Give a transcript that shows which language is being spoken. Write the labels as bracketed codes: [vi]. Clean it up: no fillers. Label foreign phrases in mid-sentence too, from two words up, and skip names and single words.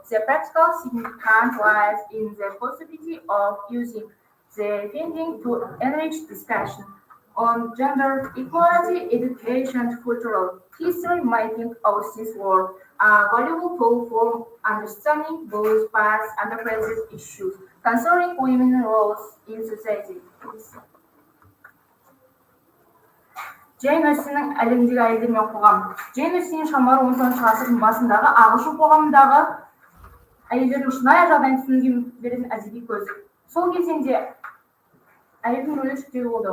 [en] The practical significance lies in the possibility of using the finding to enrich discussion on gender equality, education, and cultural history, making Austen's work a valuable tool for understanding both past and present issues concerning women's roles in society. [kk] Джейн Остиннің әлемдегі әйелдер мен қоғам. Джейн Остиннің шығармалары 19 ғасырдың басындағы ағылшын қоғамындағы әйелдердің шынайы жағдайын түсінуге беретін әдеби көз. Сол кезеңде әйелдің рөлі шектеулі болды.